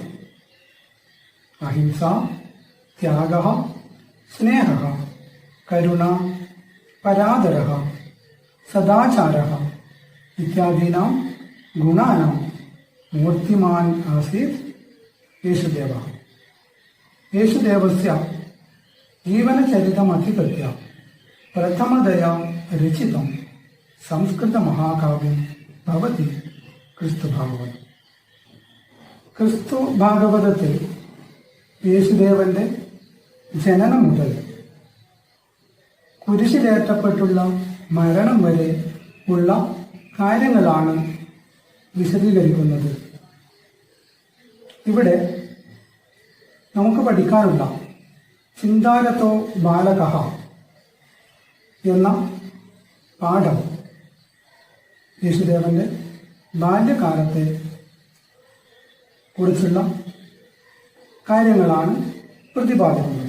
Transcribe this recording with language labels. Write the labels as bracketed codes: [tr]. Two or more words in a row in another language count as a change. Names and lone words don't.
[sa] अहिंसा, त्यागः, स्नेहः, करुणा, परादरः, सदाचारः इत्यादीनां गुणानां मूर्तिमान् आसीत् येशुदेवः. येशुदेवस्य जीवनचरितमधिकृत्य प्रथमतया रचितं संस्कृतमहाकाव्यं भवति क्रिस्तुभागवतम्. [ml] ക്രിസ്തുഭാഗവതത്തിൽ യേശുദേവന്റെ ജനനം മുതൽ കുരിശിലേറ്റപ്പെട്ടുള്ള മരണം വരെ ഉള്ള കാര്യങ്ങളാണ് വിശദീകരിക്കുന്നത്. ഇവിടെ നമുക്ക് പഠിക്കാനുള്ള ചിന്താരതോ ബാലകഃ എന്ന പാഠം യേശുദേവന്റെ ബാല്യകാലത്തെ കുറിച്ചുള്ള കാര്യങ്ങളാണ് പ്രതിപാദിക്കുന്നത്.